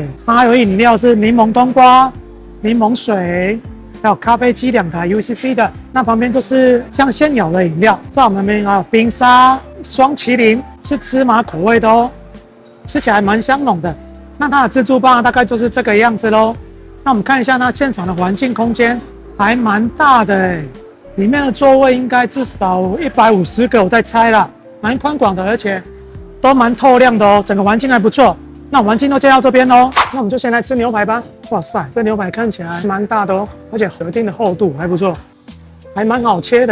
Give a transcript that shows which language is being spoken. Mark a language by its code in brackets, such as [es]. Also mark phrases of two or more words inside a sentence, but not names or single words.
[zh] 它還有飲料是檸檬冬瓜、檸檬水，還有咖啡機2台 UCC 的。那旁邊就是像仙鳥的飲料，在我們那邊還有冰沙雙麒麟，是芝麻口味的哦。吃起來蠻香濃的，那它的自助吧大概就是這個樣子咯。那我們看一下它現場的環境空間還蠻大的誒，裡面的座位應該至少150個，我在猜啦，蠻寬廣的，而且都蠻透亮的哦，整個環境還不錯。那環境都介紹到這邊咯，那我們就先來吃牛排吧。哇塞，這牛排看起來蠻大的哦，而且有一定的厚度，還不錯，還蠻好切的。